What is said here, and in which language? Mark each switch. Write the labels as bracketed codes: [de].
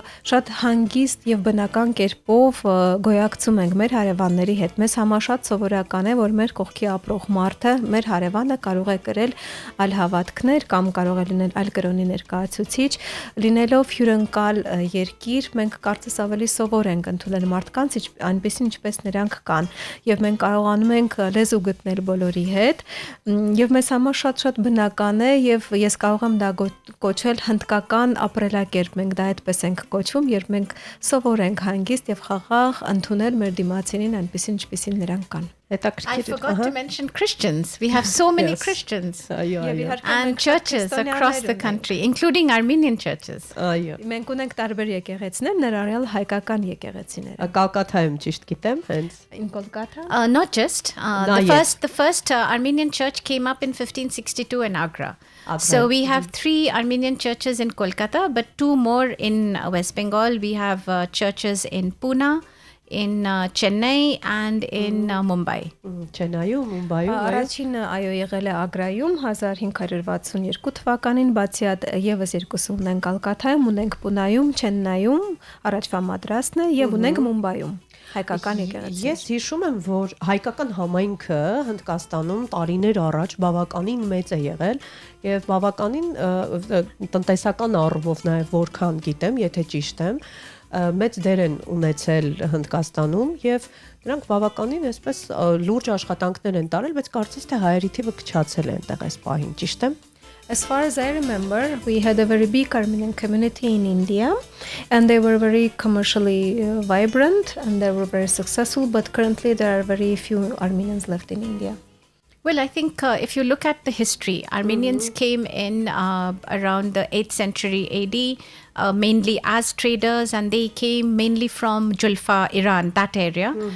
[hy] շատ հանգիստ եւ բնական կերպով գոյակցում ենք մեր հարևանների հետ։ Մեզ համար շատ սովորական է, որ մեր կողքի ապրող մարդը, մեր հարևանը կարող է կրել այլ հավատքներ կամ կարող է լինել այլ կրոնի ներկայացուցիչ, լինելով հյուրընկալ երկիր, մենք կարծես ավելի սովոր ենք ընդունել մարդկանց այնպեսին ինչպես նրանք կան, եւ մենք կարողանում ենք լեզու գտնել բոլորի հետ։ Եվ մեզ համար շատ բնական է եւ ես կարող եմ դա կոչել հնդկական ապրելակերպ, մենք դա այդպես ենք կոչվում, երբ մենք սովոր ենք հանգիստ եւ խաղաղ ընդունել մեր դիմացինին այնպեսին ինչպեսին նրանք կան։ [en] I forgot to mention Christians. We have so many Christians and churches across the country, including Armenian churches. [hy] Մենք ունենք տարբեր եկեղեցիներ, ներառյալ հայկական եկեղեցիները։ Կալկաթայում ճիշտ գիտեմ, հենց [en] in Kolkata? Not just. The first Armenian church came up in 1562 in Agra. So we have 3 Armenian churches in Kolkata, but 2 more in West Bengal. We have churches in Pune, in Chennai and in Mumbai. [hy] Chennai-ում, Mumbai-ում։ Առաջինը այո եղել է Ագրայում 1562 թվականին, բացի այդ եւս երկուսը ունենք Կալկաթայում, ունենք Պունայում, Չեննայում, առաջվա մադրաստն է եւ ունենք Մումբայում։ Հայկական եկեղեցի։ Ես հիշում եմ, որ հայկական համայնքը Հնդկաստանում տարիներ առաջ բավականին մեծ է եղել եւ բավականին տնտեսական առումով նաեւ որքան գիտեմ, եթե ճիշտ եմ, մեծ դեր են ունեցել Հնդկաստանում եւ նրանք բավականին այսպես լուրջ աշխատանքներ են տարել, բայց կարծես թե հայերի թիվը քչացել է այնտեղ այս պահին, ճիշտ է։ [en] As far as I remember, we had a very big Armenian community in India, and they were very commercially vibrant, and they were very successful, but currently there are very few Armenians left in India. Well, I think if you look at the history, Armenians came in around the 8th century AD, mainly as traders, and they came mainly from Julfa, Iran, that area.